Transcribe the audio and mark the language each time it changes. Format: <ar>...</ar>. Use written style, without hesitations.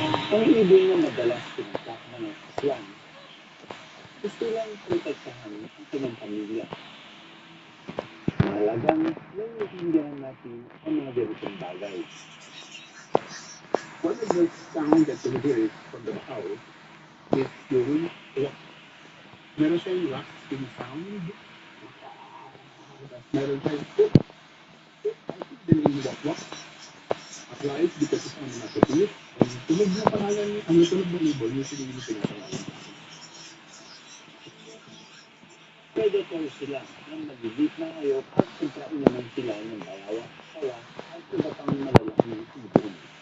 <tl>Ang ibon na madalas tinatak ng mga aswang, gusto lang protektahan ang kanyang pamilya. Mahalagang naiintindihan natin ang mga ganitong bagay.</tl> <en>One of the sound that you hear from the house is yung rock.</en> <tl>Meron siyang rasping sound. Meron siyang hook.</tl> <en>I think the name wak-wak applies because it's onomatopoeic.</en> <tl>Ang tunog na pangalan, ang tunog ng ibon, usually yung pinapangalan. Predator sila ng maliliit na hayop at pagkain naman sila ng balawa, sawa at iba pang malalaking ibon.</tl>